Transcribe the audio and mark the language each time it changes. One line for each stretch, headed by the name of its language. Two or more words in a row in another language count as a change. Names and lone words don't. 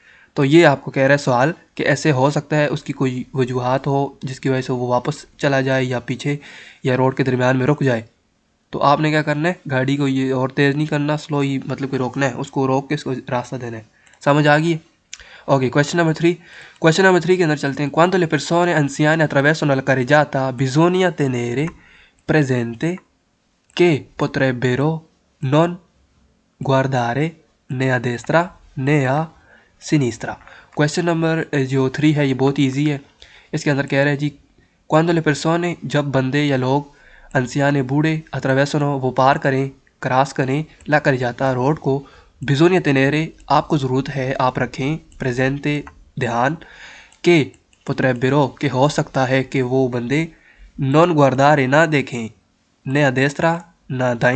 Hindi: तो ये आपको कह रहा है सवाल कि ऐसे हो सकता है उसकी कोई वजूहात हो जिसकी वजह से वो वापस चला जाए या पीछे या रोड के दरम्यान में रुक जाए। तो आपने क्या करना है, गाड़ी को ये और तेज़ नहीं करना, स्लो ही मतलब कि रोकना है, उसको रोक के उसको रास्ता देना है। समझ आ गई?
English: OK, question number 3. question number 3
Hindi: के अंदर चलते हैं।
Italian: Quando le persone anziane attraversano la carreggiata bisogna tenere presente che potrebbero non guardare né a destra né a sinistra।
English: question number
Hindi: जो 3 है ये बहुत ईजी है। इसके अंदर कह रहे हैं जी
Italian: Quando le persone
Hindi: जब बंदे या लोग अनसियाने बूढ़े attraversano वो पार करें, क्रॉस करें,
Italian: la carreggiata
Hindi: रोड को,
Italian: bisogna tenere
Hindi: आपको ज़रूरत है आप रखें, प्रेजेंटे ध्यान, के potrebbero के हो सकता है कि वो बंदे
Italian: non guardare
Hindi: ना देखें,
Italian: né a destra
Hindi: ना दाईं